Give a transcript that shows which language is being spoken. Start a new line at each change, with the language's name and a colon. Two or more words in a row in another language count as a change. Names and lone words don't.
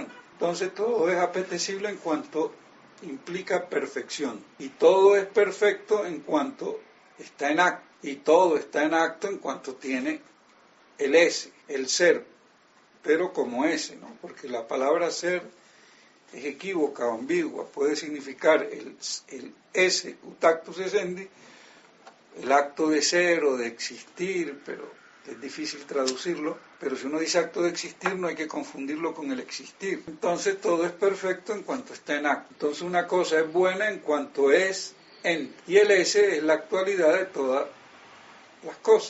Spanish: Entonces todo es apetecible en cuanto implica perfección. Y todo es perfecto en cuanto está en acto. Y todo está en acto en cuanto tiene el ese, el ser, pero como ese, ¿no? Porque la palabra ser es equívoca o ambigua, puede significar el esse,
Latin: utactus essendi,
Spanish: el acto de ser o de existir, pero es difícil traducirlo, pero si uno dice acto de existir no hay que confundirlo con el existir. Entonces todo es perfecto en cuanto está en acto. Entonces una cosa es buena en cuanto es ente, y el esse es la actualidad de todas las cosas.